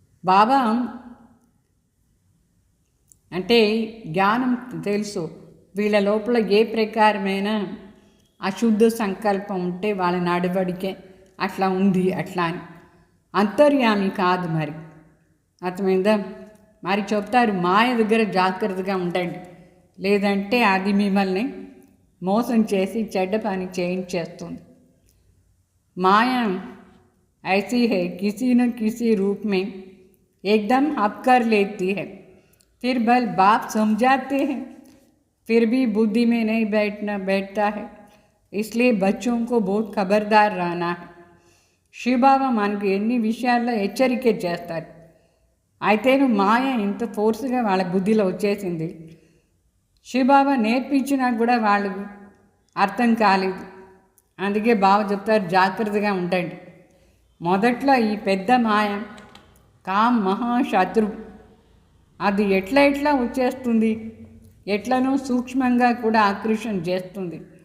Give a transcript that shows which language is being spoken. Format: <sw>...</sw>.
<te>బాబా అంటే జ్ఞానం తెలుసు, వీళ్ళ లోపల ఏ ప్రకారమైన అశుద్ధ సంకల్పం ఉంటే వాళ్ళ నడవడికే అట్లా ఉంది అట్లా అని. అంతర్యామి కాదు. మరి అర్థమైందా? మరి చెప్తారు మాయ దగ్గర జాగ్రత్తగా ఉండండి, లేదంటే అది మిమ్మల్ని మోసం చేసి చెడ్డ పని చేయించేస్తుంది.</te> <hi>माया ऐसी है, किसी न किसी रूप में एकदम हप कर लेती है, फिर बल बाप समझाते हैं, फिर भी बुद्धि में नहीं बैठता है. इसलिए बच्चों को बहुत खबरदार रहना है.</hi> <te>శివబాబా మనకు ఎన్ని విషయాల్లో హెచ్చరిక చేస్తారు. అయితేను మాయ ఇంత ఫోర్స్గా వాళ్ళ బుద్ధిలో వచ్చేసింది. శివబాబా నేర్పించినా కూడా వాళ్ళకు అర్థం కాలేదు. అందుకే బాబా చెప్తారు జాగ్రత్తగా ఉండండి. మొదట్లో ఈ పెద్ద మాయ కామ్ మహాశత్రు, అది ఎట్లా వచ్చేస్తుంది, ఎట్లనో సూక్ష్మంగా కూడా ఆకర్షణ చేస్తుంది.</te>